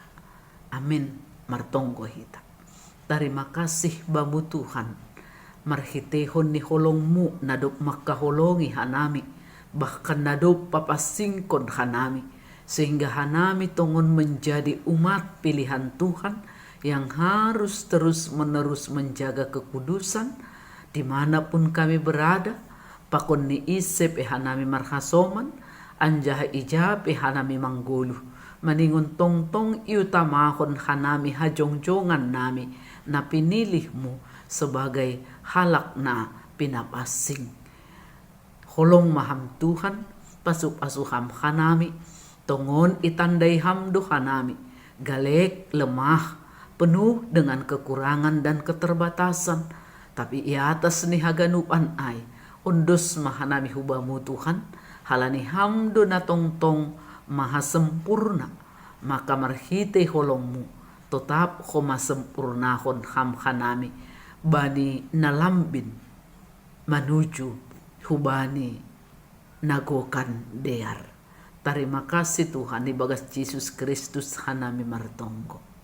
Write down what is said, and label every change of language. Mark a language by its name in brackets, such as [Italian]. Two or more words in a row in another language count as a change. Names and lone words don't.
[Batak Simalungun] Amin martonggo hita. [Indonesian] Terima kasih [Batak Simalungun] bamu Tuhan. Marhitehon ni holongmu nadop makaholongi hanami. Bahkan nadop papasingkon hanami. [Indonesian] Sehingga [Batak Simalungun] hanami tongon [Indonesian] menjadi umat pilihan Tuhan yang harus terus-menerus menjaga kekudusan dimanapun kami berada. [Batak Simalungun] Pakon ni isep hanami marhasoman, anjah ijab hanami mangguluh. Maningon tong-tong iutamahon hanami hajongjongan nami na pinilihmu sebagai halak na pinapasing. Holong maham Tuhan, pasuk-asuham hanami, tongon itandai hamdo hanami, galek lemah, [Indonesian] penuh dengan kekurangan dan keterbatasan. [Batak Simalungun] Tapi i atas ni haganupan ay, undos mahanami hubamu Tuhan, halani hamdo na tong-tong maha sempurna, maka marhite holongmu, tetap koma sempurnahon ham hanami, bani nalambin, menuju hubani nagokan dear. [Indonesian] Terima kasih [Batak Simalungun] Tuhan, di bagas Yesus Kristus hanami martonggo.